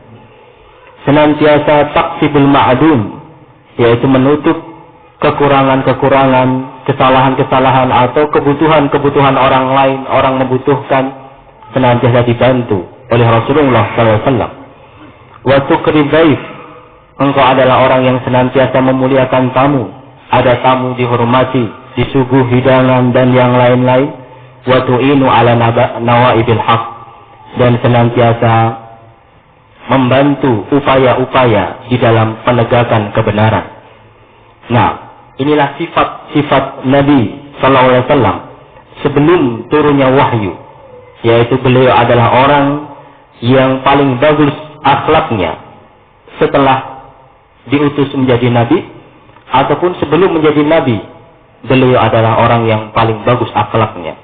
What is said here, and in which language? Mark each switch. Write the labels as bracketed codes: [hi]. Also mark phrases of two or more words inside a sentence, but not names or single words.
[id] Senantiasa [ar] تكسب المعدوم, [id] yaitu menutup kekurangan-kekurangan, kesalahan-kesalahan atau kebutuhan-kebutuhan orang lain, orang membutuhkan, senantiasa dibantu oleh Rasulullah SAW. [ar] وتقري الضيف, [id] engkau adalah orang yang senantiasa memuliakan tamu. Ada tamu dihormati, disuguh hidangan dan yang lain-lain. [ar] وتعين على نوائب الحق, [id] dan senantiasa membantu upaya-upaya di dalam penegakan kebenaran. Nah, inilah sifat-sifat Nabi [ar] صلى الله عليه وسلم [id] sebelum turunnya wahyu, yaitu beliau adalah orang yang paling bagus akhlaknya setelah diutus menjadi nabi, ataupun sebelum menjadi nabi, beliau adalah orang yang paling bagus akhlaknya.